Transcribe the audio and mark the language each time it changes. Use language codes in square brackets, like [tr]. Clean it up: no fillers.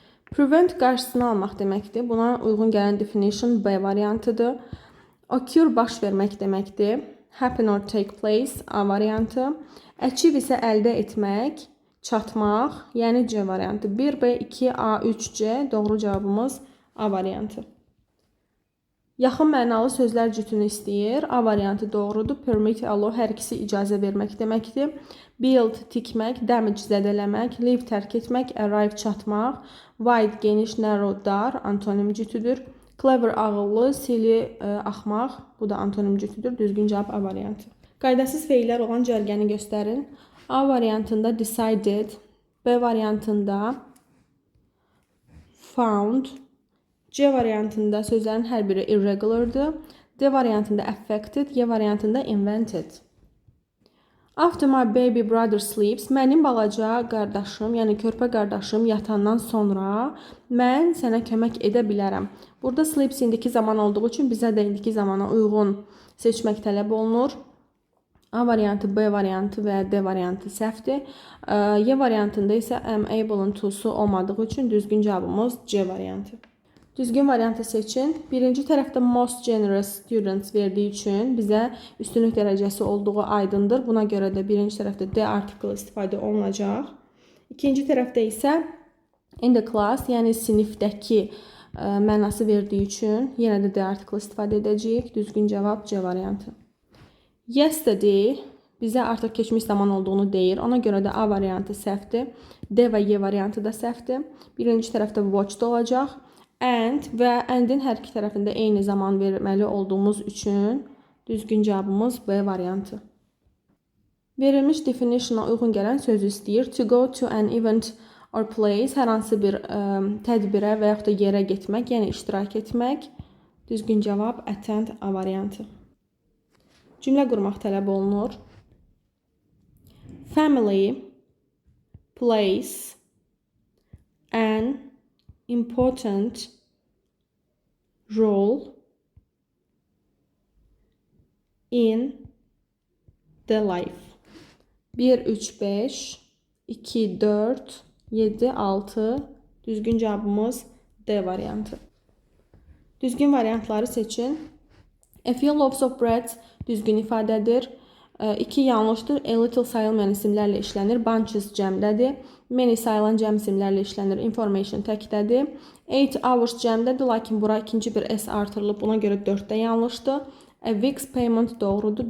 [az] Prevent qarşısını almaq deməkdir. Buna uyğun gələn definition B variantıdır. Occur baş vermək deməkdir. [en] Happen or take place [az] A variantı. Achieve isə əldə etmək, çatmaq, yəni C variantı. 1B, 2A, 3C doğru cavabımız A variantı. Yaxın mənalı sözlər cütünü istəyir. A variantı doğrudur. Permit, allow hər ikisi icazə vermək deməkdir. Build, tikmək, damage, zədələmək, leave, tərk etmək, arrive, çatmaq, wide, geniş, narrow, dar, antonim cütüdür. Clever, ağıllı, silly, axmaq, bu da antonim cütüdür. Düzgün cavab A variantı. Qaydasız feillər olan cərgəni göstərin. A variantında decided, B variantında found, C variantında sözlərin hər biri irregulardır. D variantında affected, Y variantında invented. [en] After my baby brother sleeps, [az] mənim balaca qardaşım, yəni körpə qardaşım yatandan sonra mən sənə kömək edə bilərəm. Burada sleeps indiki zaman olduğu üçün bizə də indiki zamana uyğun seçmək tələb olunur. A variantı, B variantı və D variantı səhvdir. Y variantında isə am able-ın to'su olmadığı üçün düzgün cavabımız C variantı. Düzgün variantı seçin. Birinci tərəfdə [en] most generous students [az] verdiyi üçün bizə üstünlük dərəcəsi olduğu aydındır. Buna görə də birinci tərəfdə D article istifadə olunacaq. İkinci tərəfdə isə [en] in the class, [az] yəni sinifdəki mənası verdiyi üçün yenə də D article istifadə edəcəyik. Düzgün cavab C variantı. Yesterday bizə artıq keçmiş zaman olduğunu deyir. Ona görə də A variantı səhvdir. D və Y variantı da səhvdir. Birinci tərəfdə watched olacaq. And və and'in hər iki tərəfində eyni zaman verməli olduğumuz üçün düzgün cavabımız B variantı. Verilmiş definitiona uyğun gələn sözü istəyir. [en] To go to an event or place, [az] hər hansı bir tədbirə və yaxud da yerə getmək, yəni iştirak etmək. Düzgün cavab attend A variantı. Cümlə qurmaq tələb olunur. [en] Family plays an important role in the life. [az] 1, 3, 5, 2, 4, 7, 6. Düzgün cavabımız D variantı. Düzgün variantları seçin. [en] A few loaves of bread [az] düzgün ifadədir. 2 yanlışdır. A little sayılmayan isimlərlə işlənir. Bunches cəmdədir. Many sayılan cəm isimlərlə işlənir. Information təkdədir. 8 hours cəmdədir, lakin bura ikinci bir S artırılıb. Buna görə 4-də yanlışdır. [en] A week's payment [az] doğrudur.